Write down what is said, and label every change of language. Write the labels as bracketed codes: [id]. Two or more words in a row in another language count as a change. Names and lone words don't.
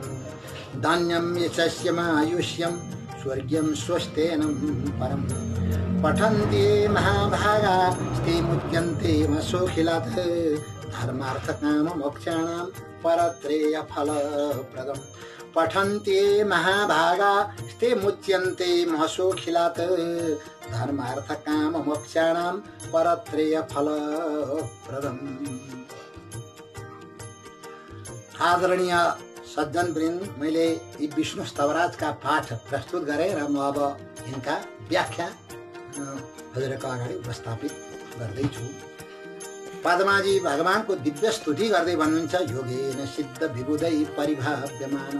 [sa] धान्यं यशस्य मायुष्यं स्वर्ग्यं स्वस्तेनं परं पठन्ति महाभागा ते मुच्यन्ते मसोखिलात् धर्मार्थकाममोक्षाणां परत्रेयफलप्रदम् पठन्ति महाभागा ते मुच्यन्ते महसोखिलात् धर्मार्थकाममोक्षाणां परत्रेयफलप्रदम्। [ne] आदरणीय सज्जन वृन्द, मैले यी विष्णु स्तवराजका पाठ प्रस्तुत गरेँ र म अब यिनका व्याख्या हजुरको अगाडि उपस्थापित गर्दैछु। पद्माजी भगवानको दिव्य स्तुति गर्दै भन्नुहुन्छ, [sa] योगेन सिद्ध विबुधै परिभाव्यमानम।